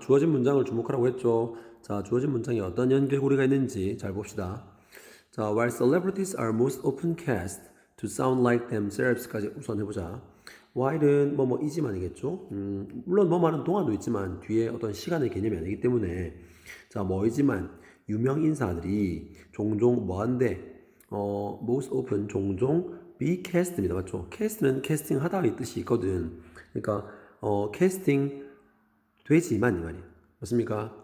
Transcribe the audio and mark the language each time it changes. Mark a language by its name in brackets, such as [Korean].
[Korean] 주어진 문장을 주목하라고 했죠. 자, 주어진 문장에 어떤 연결고리가 있는지 잘 봅시다. [English] 자, while celebrities are most often cast to sound like themselves까지 [Korean] 우선 해보자. while은 뭐이지만이겠죠. 물론 뭐만은 동안도 있지만 뒤에 어떤 시간의 개념이 아니기 때문에 자, 뭐이지만 유명 인사들이 종종 뭐한데 [English] most often [Korean] 종종 be cast입니다. 맞죠? cast는 캐스팅하다 이 뜻이 있거든. 그러니까 캐스팅 되지만 이 말이에요. 맞습니까?